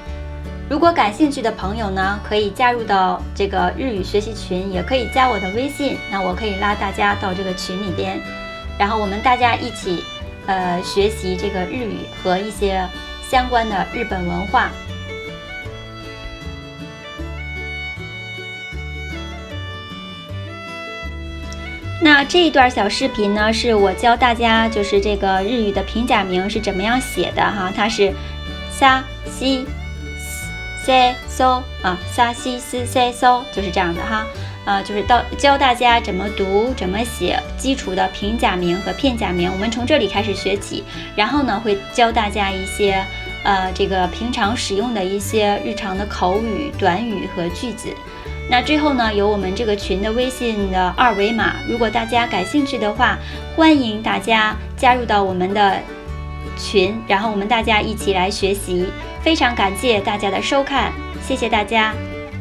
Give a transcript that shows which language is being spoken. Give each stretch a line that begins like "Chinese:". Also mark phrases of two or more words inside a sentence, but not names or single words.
Chinese: 如果感兴趣的朋友呢，可以加入到这个日语学习群，也可以加我的微信，那我可以拉大家到这个群里边，然后我们大家一起学习这个日语和一些相关的日本文化。那这一段小视频呢，是我教大家就是这个日语的平假名是怎么样写的哈，它是さしせそ啊，さしすせそ就是这样的哈，就是教大家怎么读怎么写基础的平假名和片假名，我们从这里开始学起，然后呢会教大家一些这个平常使用的一些日常的口语、短语和句子。那最后呢，有我们这个群的微信的2维码，如果大家感兴趣的话，欢迎大家加入到我们的群，然后我们大家一起来学习。非常感谢大家的收看，谢谢大家。